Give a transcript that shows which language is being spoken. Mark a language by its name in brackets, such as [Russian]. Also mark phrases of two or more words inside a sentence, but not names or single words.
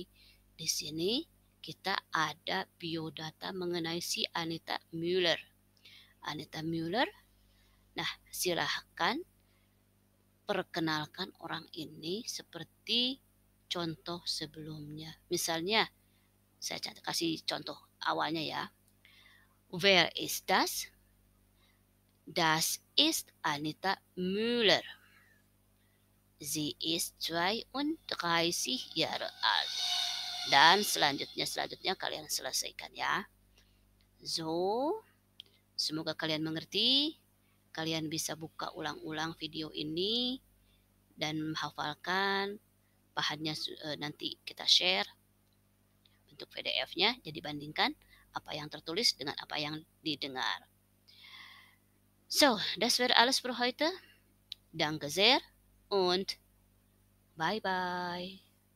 [Indonesian] Di sini kita ada biodata mengenai si Anita Müller. Anita Müller, nah silahkan perkenalkan orang ini seperti contoh sebelumnya. Misalnya, saya kasih contoh awalnya ya. [German] Wer ist das? Das ist Anita Müller. Sie ist 32 Jahre alt. [Indonesian] Dan selanjutnya kalian selesaikan ya. So, semoga kalian mengerti. Kalian bisa buka ulang-ulang video ini dan menghafalkan. Bahannya nanti kita share bentuk PDF-nya, jadi bandingkan apa yang tertulis dengan apa yang didengar. [German] So, das wäre alles für heute. Danke sehr und [English] bye bye.